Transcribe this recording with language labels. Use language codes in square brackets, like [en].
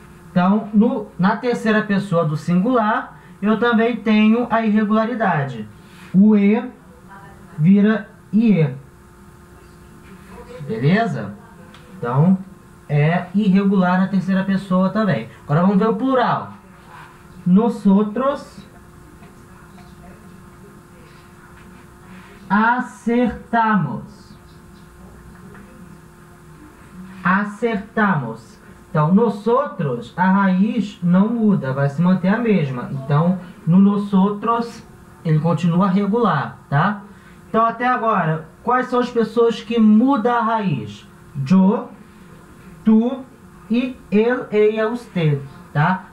[pt] Então, na terceira pessoa do singular, eu também tenho a irregularidade. O E vira IE. Beleza? Então, é irregular na terceira pessoa também. Agora vamos ver o plural. [es] Nosotros acertamos. Acertamos. [pt] Então, nosotros, a raiz não muda, vai se manter a mesma. Então, no nosotros, ele continua regular, tá? Então, até agora, quais são as pessoas que mudam a raiz? Yo, tu e ele, ella, usted, tá?